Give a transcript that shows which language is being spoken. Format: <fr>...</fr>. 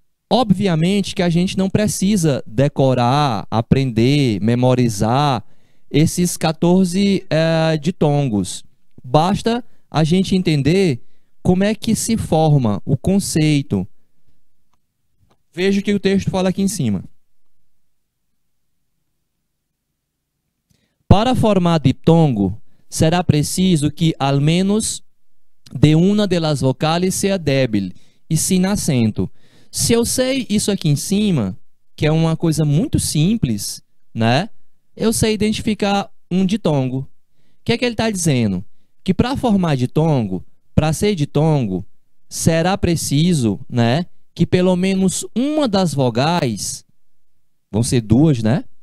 <pt>Obviamente que a gente não precisa decorar, aprender, memorizar esses 14 ditongos. Basta a gente entender como é que se forma o conceito. Veja o que o texto fala aqui em cima.</pt> <es>Para formar diptongo, será preciso que al menos de una de las vocales sea débil e sin acento.</es> <pt>Se eu sei isso aqui em cima, que é uma coisa muito simples, né? Eu sei identificar um ditongo. O que é que ele está dizendo? Que para formar ditongo, para ser ditongo, será preciso, né, que pelo menos uma das vogais, vão ser duas, né?</pt>